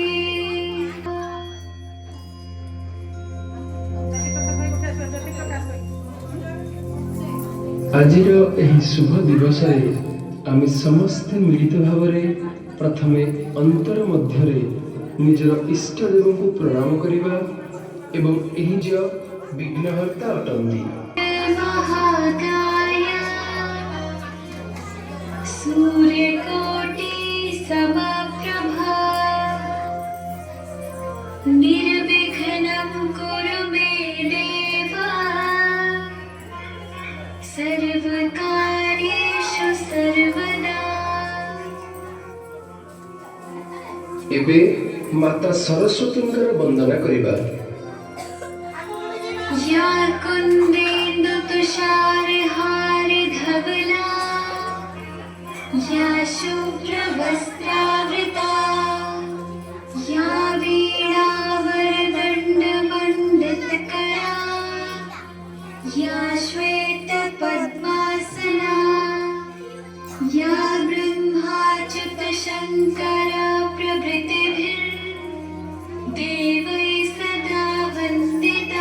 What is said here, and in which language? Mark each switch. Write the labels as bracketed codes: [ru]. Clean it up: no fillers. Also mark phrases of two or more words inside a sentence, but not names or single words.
[or] ଆଜିର ଏହି ଶୁଭ ଦିବସରେ ଆମେ ସମସ୍ତେ ମିଳିତ ଭାବରେ ପ୍ରଥମେ ଅନ୍ତର ମଧ୍ୟରେ ନିଜର ଇଷ୍ଟ ଦେବଙ୍କୁ ପ୍ରଣାମ କରିବା ଏବଂ ଏହି ଯେ ବିଘ୍ନହର୍ତ୍ତା ଅଟନ୍ତି [sa] महाकाय सूर्यकोटि समप्रभा निर्विघ्नं कुरु मे देव सर्वकार्येषु सर्वदा। [or] ଏବେ ମାତା ସରସ୍ୱତୀଙ୍କର ବନ୍ଦନା କରିବା। [sa] या कुन्देन्दु तुषारहारधवला या शुभ्रवस्त्रावृता या वीणावरदण्डमण्डितकरा या श्वेतपद्मासना या ब्रह्माच्युतशङ्करा प्रभृतिभिर्देवैः सदा वन्दिता।